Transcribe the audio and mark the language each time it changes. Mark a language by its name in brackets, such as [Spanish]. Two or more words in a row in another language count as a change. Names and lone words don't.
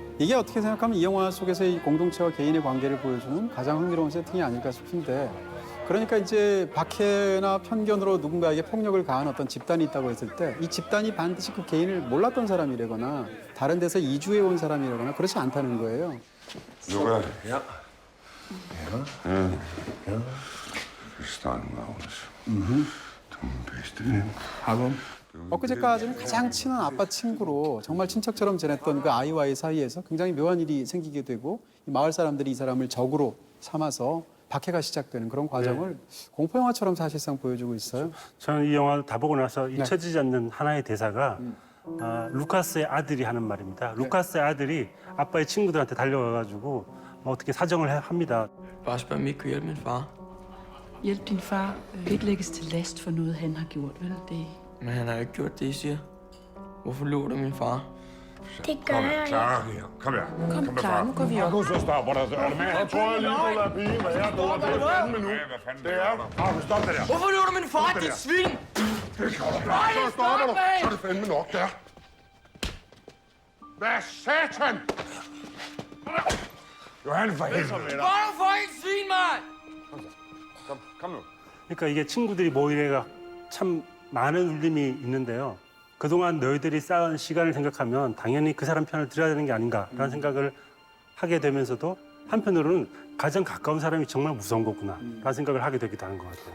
[Korean] 이게 어떻게 생각하면 이 영화 속에서 이 공동체와 개인의 관계를 보여주는 가장 흥미로운 세팅이 아닐까 싶은데 그러니까 이제 박해나 편견으로 누군가에게 폭력을 가한 어떤 집단이 있다고 했을 때 이 집단이 반드시 그 개인을 몰랐던 사람이라거나 다른 데서 이주해 온 사람이라거나 그렇지 않다는 거예요. [Danish] Lukas. Ja. Vi starter med Agnes. Du bedste ven. [Korean] 엊그제까지는 가장 친한 아빠 친구로 정말 친척처럼 지냈던 그 아이와의 사이에서 굉장히 묘한 일이 생기게 되고 이 마을 사람들이 이 사람을 적으로 삼아서 박해가 시작되는 그런 과정을 공포 영화처럼 사실상 보여주고 있어요. 저는 이 영화 다 보고 나서 잊혀지지 않는 하나의 대사가 루카스의 아들이 하는 말입니다. 루카스의 아들이 아빠의 친구들한테 달려가가지고 어떻게 사정을 합니다. [Danish] Bare spørg, om I ikke kunne hjælpe min far. Hjælp din far. Du kan ikke lægges til last for noget, han har gjort, vel? Men han har jo ikke gjort det, I siger. Hvorfor løber du min far? Det gør jeg. Clara her. Kom her. Kom Clara, nu går vi op. Markus, så stop. Er det med? Jeg tror, jeg lige må lade pigen være. Det er fandme nu. Hvad fanden det er? Markus, stop det der. Hvorfor løber du min far, dit svin? Det kan du. Så stopper du. Så er det fandme nok der. Hvad satan? Johan, for helvede. Hvor er du for en svin, mand? Kom nu. [Korean] 그러니까 이게 친구들이 모이래가 참 많은 울림이 있는데요. 그동안 너희들이 쌓은 시간을 생각하면 당연히 그 사람 편을 들어야 되는 게 아닌가라는 생각을 하게 되면서도 한편으로는 가장 가까운 사람이 정말 무서운 거구나라는 생각을 하게 되기도 하는 것 같아요.